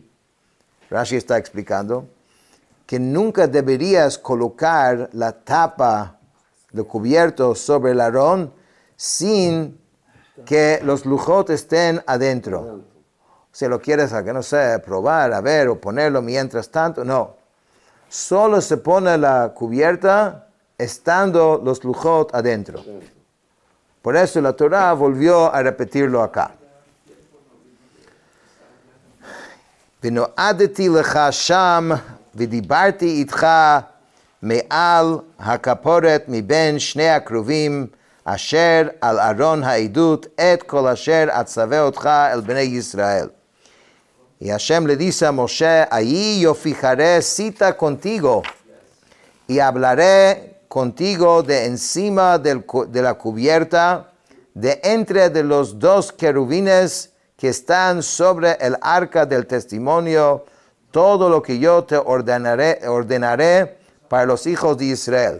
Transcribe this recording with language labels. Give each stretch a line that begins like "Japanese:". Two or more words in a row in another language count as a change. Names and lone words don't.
Spanish: Rashi está explicando que nunca deberías colocar la tapa de cubierto sobre el Aarón sin que los lujot estén adentro. Si lo quieres, no sé, probar, a ver, o ponerlo mientras tanto, no. Solo se pone la cubierta estando los lujot adentro. Por eso la Torah volvió a repetirlo acá.
Hebrew: ונועדתי לך שם ודיברתי איתך מעל הכפורת מבין שני הקרובים אשר על ארון העדות את כל אשר אצווה אותך אל בני ישראל.
Spanish: Y Hashem le dice a Moshe, allí yo fijaré cita contigo y hablaré contigo de encima de la cubierta, de entre de los dos querubines que están sobre el arca del testimonio, todo lo que yo te ordenaré para los hijos de Israel.